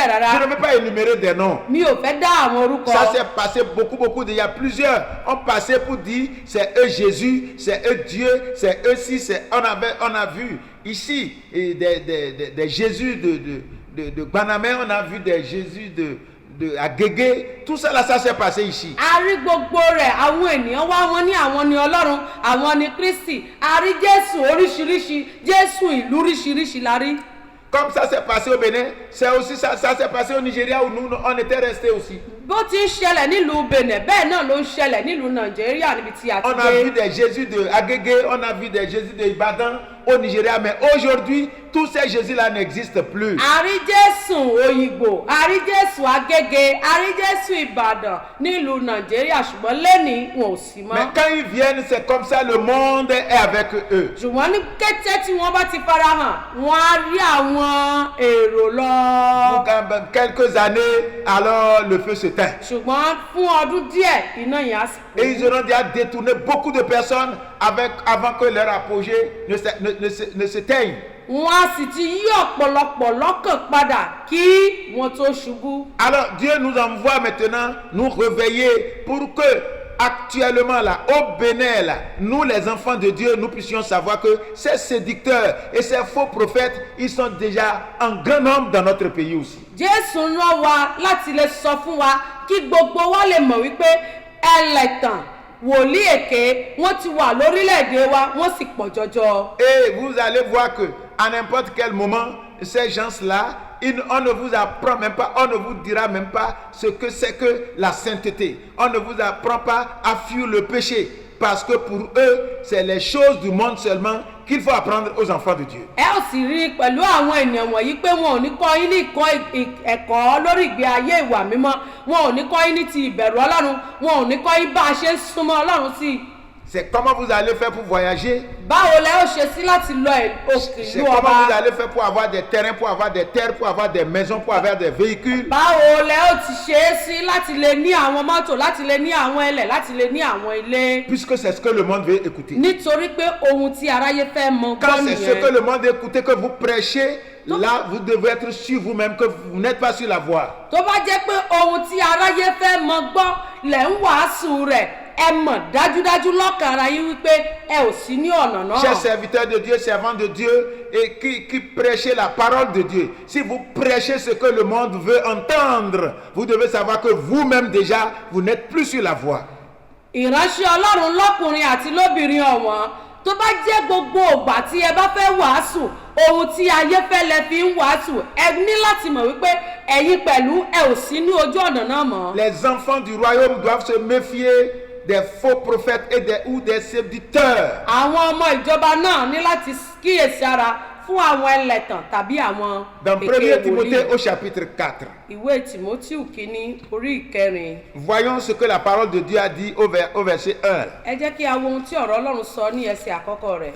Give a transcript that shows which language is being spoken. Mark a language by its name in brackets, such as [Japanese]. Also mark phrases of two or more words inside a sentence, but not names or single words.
[French] Je [Yoruba] rárá. [French] ne vais pas énumérer des noms. [Yoruba] Mi ò fẹ́ dá àwọn orúkọ. [French] Ça s'est passé beaucoup. Il y a plusieurs ont passé pour dire c'est eux Jésus, c'est eux Dieu, c'est eux si, on a vu ici et des Jésus de Banamé, on a vu des Jésus de Agégué, tout ça là, ça s'est passé ici. [Yoruba] A rí gbogbo rẹ̀, àwọn ènìyàn wá wọn ní àwọn ni Ọlọ́run, àwọn ni Kristi. A rí Jésù oríṣiríṣi, Jésù ìlú oríṣiríṣi la rí. [French] Comme ça s'est passé au Bénin, c'est aussi ça s'est passé au Nigeria où nous on était restés aussi. [Yoruba] Bó ti ń ṣẹlẹ̀ nílùú Benin, bẹ́ẹ̀ náà ló ń ṣẹlẹ̀ nílùú Nàìjíríà níbi tí a ti [French] On a vu des Jésus de Agégué, on a vu des Jésus de Ibadan au Nigeria, mais aujourd'hui, tous ces Jésus-là n'existent plus. [Yoruba] A rí Jésù Òyìnbó, a rí Jésù Agége, a rí Jésù Ìbàdàn nílùú Nàìjíríà ṣùgbọ́n lénìí wọn ò sí mọ́. [French] Mais quand ils viennent, c'est comme ça, le monde est avec eux. [Yoruba] Ṣùgbọ́n ní kété tí wọ́n bá ti farahàn, wọ́n á rí àwọn èrò lọ. [French] Dans quelques années, alors le feu s'éteint. [Yoruba] Ṣùgbọ́n fún ọdún díẹ̀, iná yẹn á sì kú. [French] Et ils auront déjà détourné beaucoup de personnes avant que leur apogée ne s'éteigne. [Yoruba] Wọ́n á sì ti yí ọ̀pọ̀lọpọ̀ lọ́kàn padà kí wọ́n tó ṣubú. [French] Alors Dieu nous envoie maintenant nous réveiller pour que actuellement là, au Bénin là, nous les enfants de Dieu, nous puissions savoir que ces séducteurs et ces faux prophètes, ils sont déjà en grand nombre dans notre pays aussi. [Yoruba] Jésù rán wa láti lè sọ fún wa kí gbogbo wa lè mọ̀ wípé ẹlẹ́tàn wòlíì èké wọ́n ti wà lórílẹ̀‐èdè wa wọ́n sì pọ̀ jọjọ. [French] Et vous allez voir que à n'importe quel moment, ces gens-là, on ne vous apprend même pas, on ne vous dira même pas ce que c'est que la sainteté. On ne vous apprend pas à fuir le péché. Parce que pour eux, c'est les choses du monde seulement qu'il faut apprendre aux enfants de Dieu. [Yoruba] Ẹ ò sì rí pẹ̀lú àwọn ènìyàn wọ̀nyí pé wọn ò ní kọ́ yín ní ẹ̀kọ́ lórí ìgbé ayé ìwà mímọ́, wọn ò ní kọ́ yín ní ti ìbẹ̀rù Ọlọ́run, wọn ò ní kọ́ yín bá a ṣe ń súnmọ́ Ọlọ́run sí. [French] C'est comment vous allez faire pour voyager. [Yoruba] Báwo lẹ ó ṣe sí láti lọ òkè [French] C'est [Yoruba] ìlú [French] comment [Yoruba] ọba? [French] vous allez faire pour avoir des terrains, pour avoir des terres, pour avoir des maisons, pour avoir des véhicules. [Yoruba] Báwo lẹ ó ti ṣe é sí láti lè ní àwọn mọ́tò, láti lè ní àwọn ilẹ̀, láti lè ní àwọn ilé? [French] Puisque c'est ce que le monde veut écouter. [Yoruba] Nítorí pé ohun tí aráyé fẹ́ mọ̀ [French] Quand [Yoruba] gbọ́ [French] c'est ce que [Yoruba] nìyẹn. [French] le monde veut écouter, que vous prêchez, là vous devez être sûr vous-même que vous n'êtes pas sur la voie. [Yoruba] Tó bá jẹ́ pé ohun tí aráyé fẹ́ mọ̀ gbọ́ lẹ̀ ń wàásù rẹ̀, ẹ mọ̀ dájúdájú lọ́kàn ara yín wípé ẹ ò sí ní ọ̀nà náà. [French] Chers serviteurs de Dieu, servants de Dieu, et qui prêchez la parole de Dieu. Si vous prêchez ce que le monde veut entendre, vous devez savoir que vous-même déjà, vous n'êtes plus sur la voie. [Yoruba] Ìránṣẹ́ Ọlọ́run lọ́kùnrin àti lóbìnrin ọ̀wọ́n, tó bá jẹ́ gbogbo ògbà tí ẹ bá fẹ́ wàásù, ohun tí ayé fẹ́ lẹ fi ń wàásù, ẹ ní láti mọ̀ wípé ẹ̀yin pẹ̀lú ẹ ò sí ní ojú ọ̀nà náà mọ́. [French] Les enfants du royaume doivent se méfier des faux prophètes ou des séducteurs. [Yoruba] Àwọn ọmọ ìjọba náà ní láti kíyèsí ara fún àwọn ẹlẹ́tàn tàbí àwọn [French] Dans 1 [Yoruba] èké [French] Timothée [Yoruba] wòlíì. [French] au chapitre 4, [Yoruba] Ìwé Tìmótíù kínní orí ìkẹrin. [French] voyons ce que la parole de Dieu a dit au verset 1. [Yoruba] Ẹ jẹ́ kí a wo ohun tí ọ̀rọ̀ Ọlọ́run sọ ní ẹsẹ̀ àkọ́kọ́ rẹ̀.